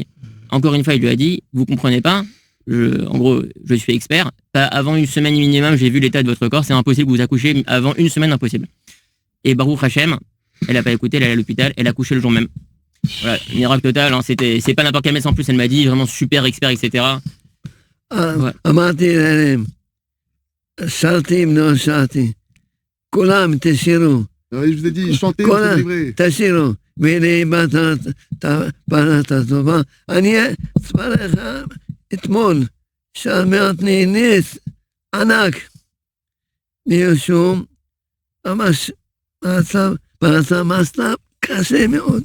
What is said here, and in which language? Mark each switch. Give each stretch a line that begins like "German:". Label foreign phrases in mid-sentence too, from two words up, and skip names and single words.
French: Encore une fois, il lui a dit, vous comprenez pas, en gros, je suis expert, pas avant une semaine minimum, j'ai vu l'état de votre corps, c'est impossible que vous accouchiez avant une semaine, impossible. Et
Hebrew: ברוך השם,
French: elle a pas écouté, elle est allée à l'hôpital, elle a accouché le jour même. Voilà, miracle total, hein, c'est pas n'importe quel médecin en plus, elle m'a dit, vraiment super expert, etc.
Hebrew: אמרתי להם, שרתי אם לא שרתי, כולם תשירו.
French: Je vous ai dit, chantez, vous êtes livrés.
Hebrew: תשירו, והנה בנת הטובה. אני אספר לך אתמול, שמעתי נס ענק, מישהו ממש מצב קשה מאוד.